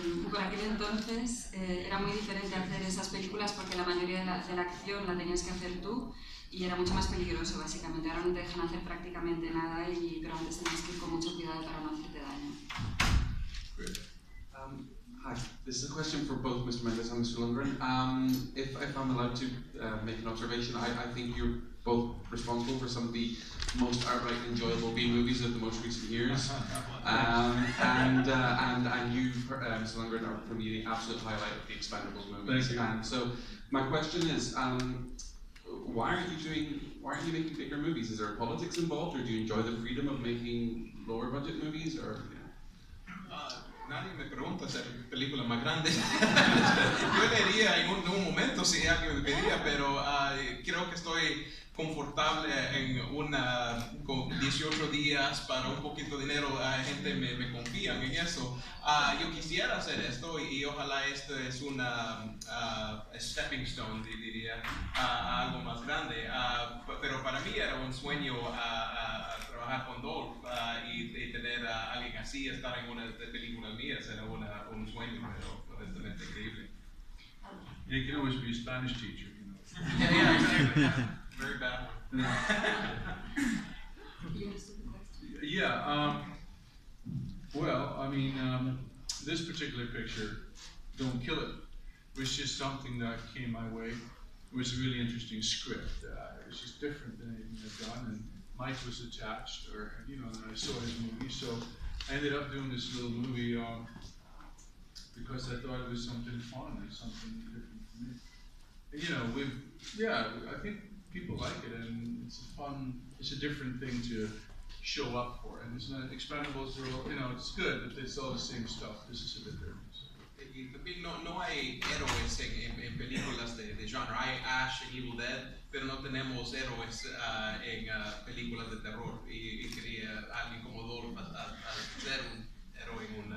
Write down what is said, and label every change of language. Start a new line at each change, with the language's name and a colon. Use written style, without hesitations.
Spanish: Por aquel entonces era muy diferente hacer esas películas porque la mayoría de la acción la tenías que hacer tú y era mucho más peligroso, básicamente. Ahora no te dejan hacer prácticamente nada, pero antes tenías que ir con mucho cuidado para no hacerte daño.
English: Hi, this is a question for both Mr. Mendez and Mr. Lundgren. If I'm allowed to make an observation, I think you're both responsible for some of the most outright enjoyable B movies of the most recent years. And you, Mr. Lundgren, are for me the absolute highlight of the Expendables movies. Thank you. And so my question is, why aren't you making bigger movies? Is there politics involved, or do you enjoy the freedom of making lower budget movies, or?
Spanish: Nadie me pregunta hacer películas más grandes. Yo le diría en un momento si alguien me pedía, pero creo que estoy confortable con 18 días para un poquito de dinero. Gente me confía en eso. Yo quisiera hacer esto y ojalá esto es una
English: stepping stone,
Spanish: diría, a algo más grande. Pero para mí era un sueño trabajar con Dolph y tener a alguien así, estar en una de películas mías, era un sueño, pero honestamente increíble.
English: You can always be a Spanish teacher, you know. Yeah, exactly. Very bad one. Yeah, well, I mean, this particular picture, Don't Kill It, was just something that came my way. It was a really interesting script. It was just different than anything I've done, and Mike was attached, or, you know, and I saw his movie, so I ended up doing this little movie because I thought it was something fun and something different for me. And, you know, I think people like it, and it's a different thing to show up for. And it's not Expendables, you know, it's good, but it's all the same stuff. This is a bit different.
Spanish: Y también no hay héroes en películas de genre. Hay Ash en Evil Dead, pero no tenemos héroes en películas de terror. Y quería alguien como Dolph a ser un héroe en